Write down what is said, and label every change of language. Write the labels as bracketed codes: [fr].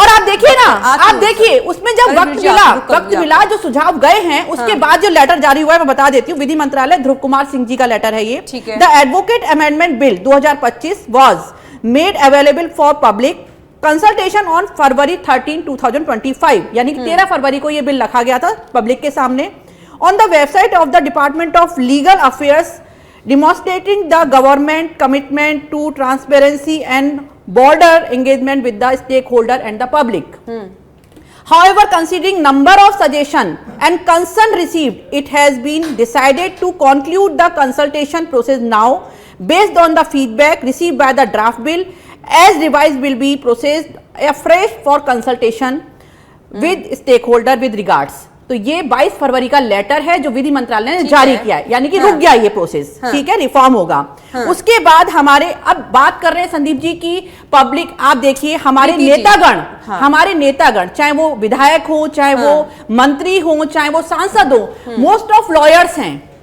[hi] और आप देखिए ना, आप देखिए उसमें जब वक्त मिला जो सुझाव गए हैं उसके बाद जो लेटर जारी हुआ है, मैं बता देती हूँ, विधि मंत्रालय ध्रुव कुमार सिंह जी का लेटर है ये। [en] the advocate amendment bill 2025 was made available for public consultation on February 13, 2025, [hi] यानी कि 13 फरवरी को यह बिल रखा गया था पब्लिक के सामने। [en] On the website of the Department of Legal Affairs, demonstrating the government commitment to transparency and broader engagement with the stakeholder and the public. However, considering number of suggestion and concern received, it has been decided to conclude the consultation process now based on the feedback received by the draft bill, as revised will be processed afresh for consultation with stakeholder with regards. [hi] तो ये 22 फरवरी का letter है जो विधि मंत्रालय ने जारी किया है, यानी कि रुक गया ये प्रोसेस। ठीक है, रिफॉर्म होगा। उसके बाद हमारे, अब बात कर रहे हैं संदीप जी की पब्लिक, आप देखिए हमारे नेतागण, चाहे वो विधायक हो, चाहे वो मंत्री हो, चाहे वो सांसद हो, मोस्ट ऑफ लॉयर्स हैं।